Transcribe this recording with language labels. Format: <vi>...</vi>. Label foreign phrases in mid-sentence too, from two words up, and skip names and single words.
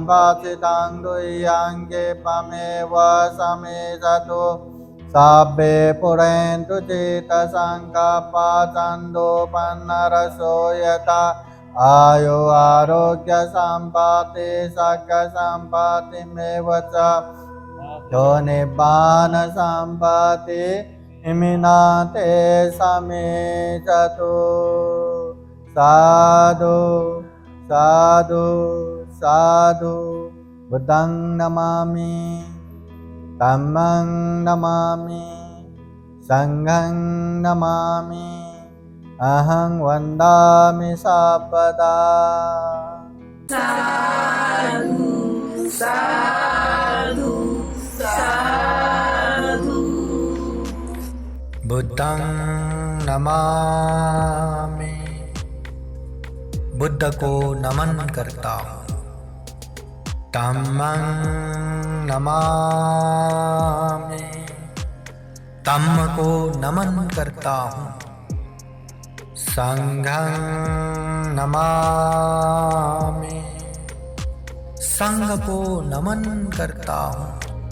<pi>वाचितं दुह्यङ्गे पमेव समेधतु साब्बे पुरेन्तु चित्तसङ्कपा चन्दोपन्नरसो यथा आयु आरोग्य सम्पत्ति सकसम्पत्तिमेव च यो निब्बान सम्पत्ति इमिनाते समेधतु साधु साधु साधु बुद्धं नमामि धम्मं नमामि संघं नमामि अहं वन्दामि सर्वदा साधु साधु साधु बुद्धं नमामि</pi> <hi>बुद्ध को नमन करता हूँ।</hi> <pi>धम्मं नमामि</pi> <hi>धम्म को नमन करता हूँ।</hi> <pi>संघं नमामि</pi> <hi>संघ को नमन करता हूँ।</hi>